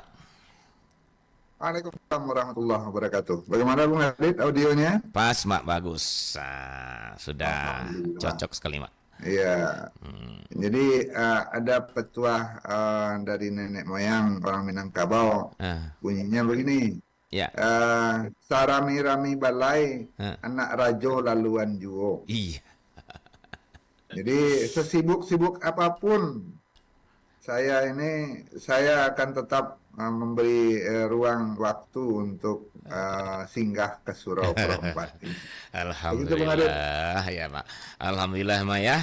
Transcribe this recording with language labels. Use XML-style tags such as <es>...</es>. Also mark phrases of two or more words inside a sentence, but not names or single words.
<ar>Waalaikumsalam warahmatullahi wabarakatuh.</ar> <id>Bagaimana Bung Adit audionya? Pas, Mak, bagus. Sudah Alhamdulillah. cocok sekali, Mak. Iya. Jadi ada petuah dari nenek moyang orang Minangkabau. Ah, Bunyinya begini. ya.</id> <min>Sarami-rami balai, Ah, anak rajo laluan juo.</min> <id>iya. Jadi sesibuk-sibuk apapun saya akan tetap memberi ruang waktu untuk singgah ke Surau Perempat. Begitu Bung Adit. Alhamdulillah ya, Mak. Alhamdulillah, Mak ya.</id>